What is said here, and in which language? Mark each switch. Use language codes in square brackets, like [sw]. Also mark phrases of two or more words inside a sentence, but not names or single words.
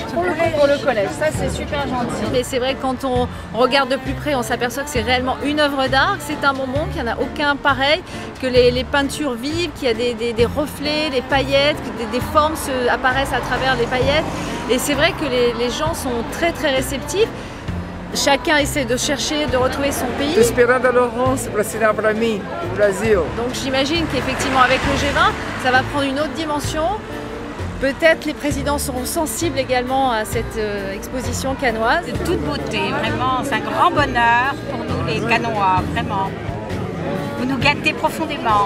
[fr] Pour le collège, ça c'est super gentil. Mais c'est vrai que quand on regarde de plus près, on s'aperçoit que c'est réellement une œuvre d'art, que c'est un bonbon, qu'il n'y en a aucun pareil, que les peintures vivent, qu'il y a des reflets, des paillettes, que des formes apparaissent à travers les paillettes. Et c'est vrai que les gens sont très réceptifs. Chacun essaie de chercher, de retrouver son pays. [pt] Estou esperando a Laurence para assinar para mim, o Brasil. [fr] Donc j'imagine qu'effectivement avec le G20, ça va prendre une autre dimension. Peut-être les présidents seront sensibles également à cette exposition cannoise. De toute beauté, vraiment, c'est un grand bonheur pour nous les Cannois, vraiment. Vous nous gâtez profondément.